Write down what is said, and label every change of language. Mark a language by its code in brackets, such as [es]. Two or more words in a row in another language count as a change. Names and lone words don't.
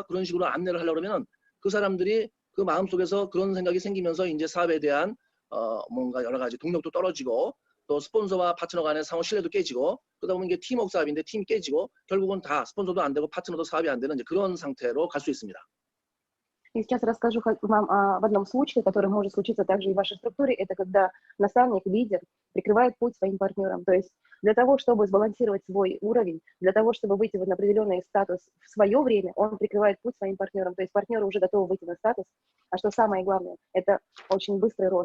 [ko] 그런 식으로 안내를 하려고 그러면 그 사람들이 그 마음속에서 그런 생각이 생기면서 이제 사업에 대한 뭔가 여러 가지 동력도 떨어지고, 또 스폰서와 파트너 간의 상호 신뢰도 깨지고, 그러다 보면 이게 팀워크 사업인데 팀이 깨지고 결국은 다 스폰서도 안 되고 파트너도 사업이 안 되는 이제 그런 상태로 갈 수 있습니다. [ru] И сейчас расскажу вам об одном случае, который может случиться также и в вашей структуре. Это когда наставник, лидер прикрывает путь своим партнерам. То есть для того, чтобы сбалансировать свой уровень, для того, чтобы выйти в определенный статус в свое время, он прикрывает путь своим партнерам. То есть партнеры уже готовы выйти на статус. А что самое главное, это очень быстрый рост.